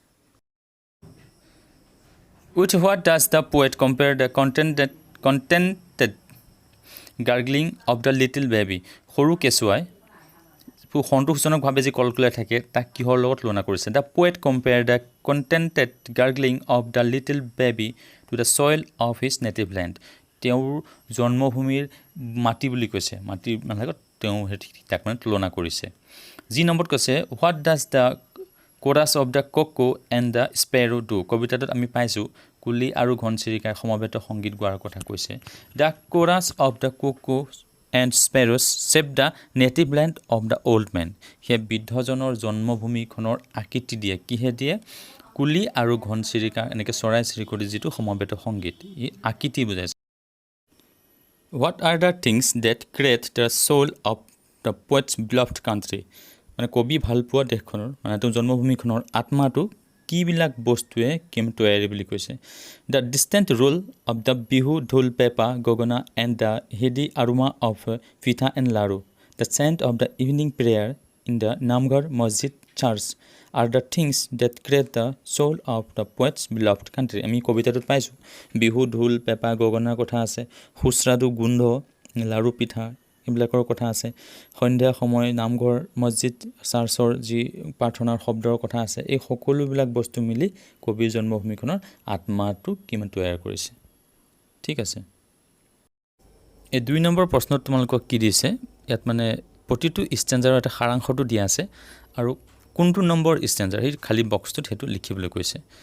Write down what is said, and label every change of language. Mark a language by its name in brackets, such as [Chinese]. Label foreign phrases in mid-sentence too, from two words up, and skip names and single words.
[English] With what does the poet compare the contented gargling of the little baby [Assamese] সৰু কেঁচুৱাই সন্তোষজনকভাৱে যে কলকলাই থাকে তাক কিহৰ লগত তুলনা [English] কৰিছে The poet compared the contented gargling of the little baby to the soil of his native land [Assamese] তেওঁৰ জন্মভূমিৰ মাটি বুলি কৈছে মাটি মানে তেওঁ তাক মানে তুলনা কৰিছে যি নম্বৰত কৈছে [English] What does the chorus of the cuckoo and the sparrow do [Assamese] কবিতাটোত আমি পাইছো কুলি আৰু ঘনচিৰিকাৰ সমবেত সংগীত গোৱাৰ কথা কৈছে [English] The chorus of the cuckoo and sparrows shape the native land of the old man. [Assamese] সেই বৃদ্ধজনৰ জন্মভূমিখনৰ আকৃতি দিয়ে কিহে দিয়ে কুলি আৰু ঘনচিৰিকা এনেকৈ চৰাই চিৰিকটি যিটো সমবেত সংগীত ই আকৃতি বুজাইছে [English] What are the things that create the soul of the poet's beloved country? [Assamese] মানে কবি ভালপোৱা দেশখনৰ মানে তেওঁৰ জন্মভূমিখনৰ আত্মাটো কিবিলাক বস্তুৱে কেম তৈয়াৰী বুলি কৈছে [English] The distant roll of the bihu dhol pepa gogona and the heady aroma of pitha and laru the scent of the evening prayer in the Namghar Masjid church are the things that create the soul of the poet's beloved country [Assamese] আমি কবিতাটোত পাইছোঁ বিহু ঢোল পেপা গগনাৰ কথা আছে সুস্ৰাদু গোন্ধ লাৰু পিঠা এইবিলাকৰ কথা আছে সন্ধিয়া সময় নামঘৰ মছজিদ চাৰ্চৰ যি প্ৰাৰ্থনাৰ শব্দৰ কথা আছে এই সকলোবিলাক বস্তু মিলি কবিৰ জন্মভূমিখনৰ আত্মাটো কিমান তৈয়াৰ কৰিছে ঠিক আছে এই 2 নম্বৰ প্ৰশ্নত তোমালোকক কি দিছে ইয়াত মানে প্ৰতিটো ষ্টেঞ্জাৰৰ এটা সাৰাংশটো দিয়া আছে আৰু কোনটো নম্বৰ ষ্টেঞ্জাৰ এই খালি বক্সটোত হেতু লিখিবলৈ কৈছে